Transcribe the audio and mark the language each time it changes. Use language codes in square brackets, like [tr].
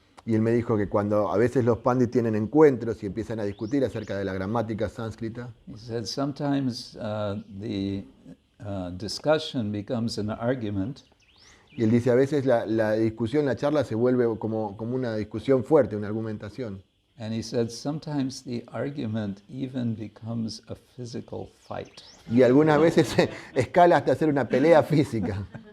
[es] y él me dijo que cuando a veces los pandits tienen encuentros y empiezan a discutir acerca de la gramática sánscrita, [en] he said sometimes the discussion becomes an argument, [es] y él dice a veces la discusión, la charla se vuelve como una discusión fuerte, una argumentación. [en] and he said sometimes the argument even becomes a physical fight. [es] Y algunas veces escala hasta hacer una pelea física.